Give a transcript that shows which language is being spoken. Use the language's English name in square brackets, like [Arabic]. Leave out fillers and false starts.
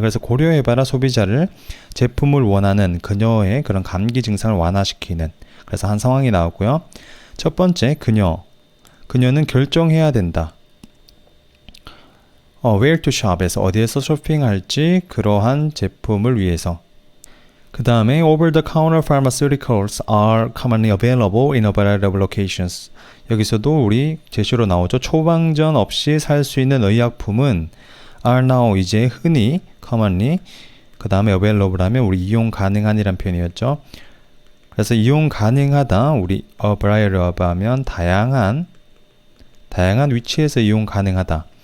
[Korean] 그래서 고려해봐라 소비자를, 제품을 원하는 그녀의 그런 감기 증상을 완화시키는. 그래서 한 상황이 나왔고요. 첫 번째, 그녀는 결정해야 된다. where to shop에서 어디에서 쇼핑할지, 그러한 제품을 위해서. 그 다음에 [English] over-the-counter pharmaceuticals are commonly available in a variety of locations. [Korean] 여기서도 우리 제시로 나오죠. 처방전 없이 살 수 있는 의약품은 are now, 이제 흔히, commonly, 그 다음에 available 하면 우리 이용 가능한이란 표현이었죠. 그래서 이용 가능하다, 우리 a variety of 하면 다양한 위치에서 이용 가능하다.